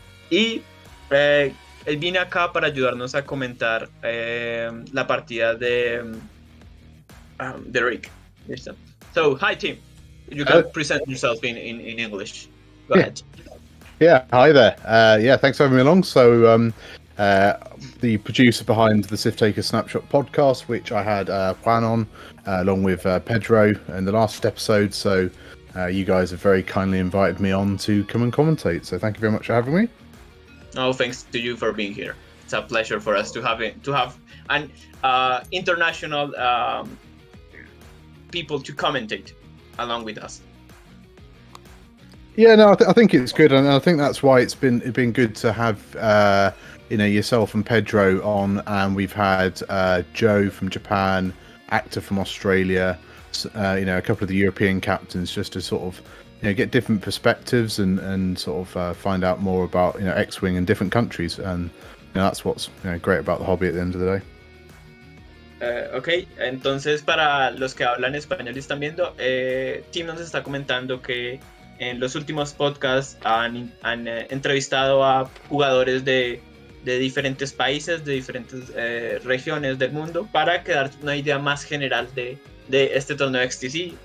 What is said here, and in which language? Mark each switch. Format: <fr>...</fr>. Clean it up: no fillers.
<es>Y él viene acá para ayudarnos a comentar la partida de Rick. ¿Listo?</es> <en>So, hi Tim. You can present yourself in English. Go ahead. Yeah, hi there. Thanks for having me along. So, the producer behind the Sif Taker Snapshot podcast, which I had Juan on, along with Pedro in the last episode. So, you guys have very kindly invited me on to come and commentate. So, thank you very much for having me. Oh, thanks to you for being here. It's a pleasure for us to have an international people to commentate along with us. Yeah, no, I think it's good, and I think that's why it's been good to have yourself and Pedro on, and we've had Joe from Japan, Actor from Australia, a couple of the European captains, just to sort of get different perspectives and sort of find out more about X-Wing in different countries, and that's what's great about the hobby at the end of the day.</en> <es>Ok, entonces para los que hablan español y están viendo, Tim nos está comentando que en los últimos podcasts han entrevistado a jugadores de diferentes países, de diferentes regiones del mundo, para quedar una idea más general de este torneo XTC.</es>